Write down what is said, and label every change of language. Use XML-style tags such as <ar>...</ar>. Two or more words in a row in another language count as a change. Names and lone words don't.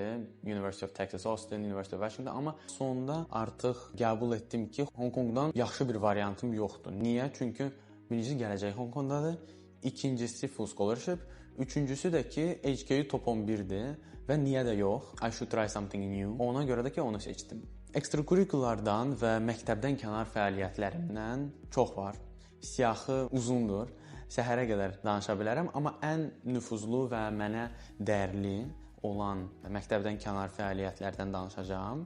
<az>University of Texas Austin, University of Washington. Amma sonda artıq qəbul etdim ki, Hong Kongdan yaxşı bir variantım yoxdur. Niyə? Çünki birincisi gələcək Hong Kongdadır. İkincisi</az> <en>full scholarship.</en> <az>Üçüncüsü də ki, HKU top 11-dir və niyə də yox?</az> <en>I should try something new.</en> <az>Ona görə də ki, onu seçdim. Ekstrakurikulyardan və məktəbdən kənar fəaliyyətlərimdən çox var. Siyahı uzundur. Səhərə qədər danışa bilərəm, amma ən nüfuzlu və mənə dəyərli olan məktəbdən kənar fəaliyyətlərdən danışacağam.</az>